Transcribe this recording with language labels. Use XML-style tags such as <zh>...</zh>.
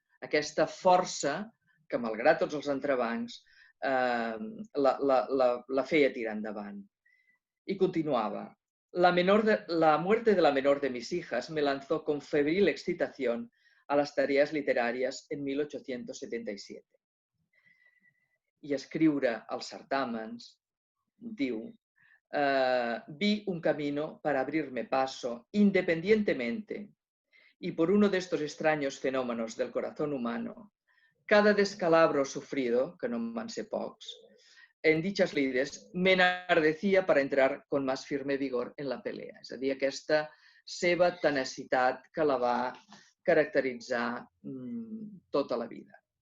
<ca>Aquesta força que, malgrat tots els entrebancs, la feia tirar endavant. I continuava:</ca> <es>la muerte de la menor de mis hijas me lanzó con febril excitación a las tareas literarias en 1877.</es> <ca>I escriure als certàmens, diu,</ca> <es>vi un camino para abrirme paso independientemente y por uno de estos extraños fenómenos del corazón humano, cada descalabro sufrido,</es> <ca>que no en van ser pocs,</ca> <es>en dichas lides, me enardecía para entrar con más firme vigor en la pelea.</es> <ca>És a dir, aquesta seva tenacitat que la va caracteritzar tota la vida.</ca>